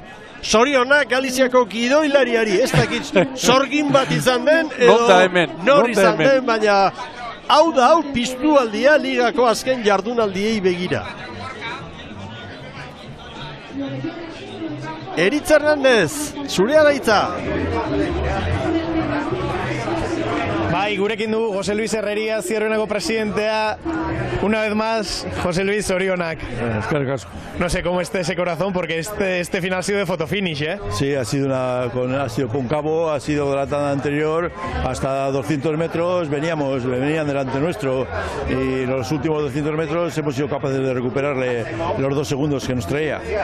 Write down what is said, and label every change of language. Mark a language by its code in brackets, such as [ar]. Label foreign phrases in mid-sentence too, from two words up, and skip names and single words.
[eu] Zorionak Galiziako gidoilariari, ez dakit zorgin bat izan den, edo nor izan den, baina hau da hau piztu aldia ligako azken jardunaldiei begira. Eritz Hernandez, zurea gaitza. Bai, gurekin du José Luis Herrería, Zierbenako presidentea. [es] Una vez más, José Luis, zorionak. No sé cómo esté ese corazón, porque este final ha sido de fotofinish, ¿eh? Sí, ha sido cóncavo, ha sido de la tanda anterior, hasta 200 metros venían delante nuestro, y los últimos 200 metros hemos sido capaces de recuperarle los 2 segundos que nos traía.